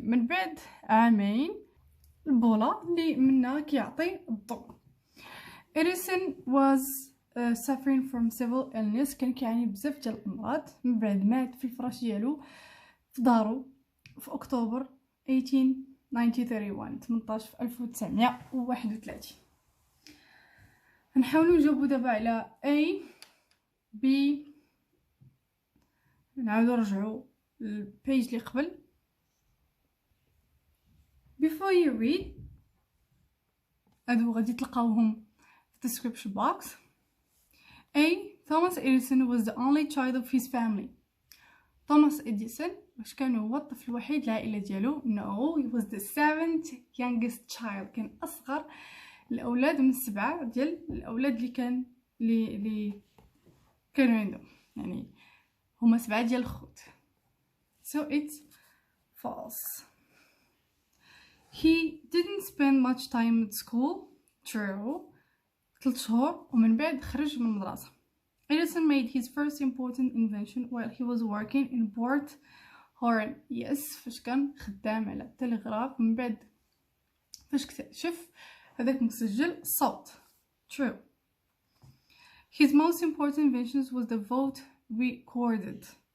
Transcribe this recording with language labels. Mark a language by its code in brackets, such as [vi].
[ar] من بعد عامين البولة اللي منها كيعطي الضوء. [en] Edison was suffering from several illness، [ar] كان كيعاني بزاف ديال الأمراض. من بعد مات في الفراش ديالو في دارو في أكتوبر 1831 في 1931. نحاولوا نجاوبوا دابا على A B. نعاودوا نرجعوا للبيج اللي قبل. [en] Before you read [ar] هادو غادي تلقاوهم في description box. A. [en] Thomas Edison was the only child of his family. [ar] توماس إديسون واش كان هو الطفل الوحيد العائلة ديالو؟ [en] No, he was the 7th youngest child. [ar] كان أصغر الأولاد من 7 ديال الأولاد اللي كانوا عندهم، يعني هما 7 ديال الخوت. [en] So it's false. He didn't spend much time at school. True. [ar] 3 شهور ومن بعد خرج من المدرسة. [en] Edison made his first important invention while he was working in Port Oran. [ar] Yes, فاش كان خدام على التلغراف. من بعد فاش اكتشف هذاك مسجل الصوت. [en] True. His most important inventions was the vote recorded.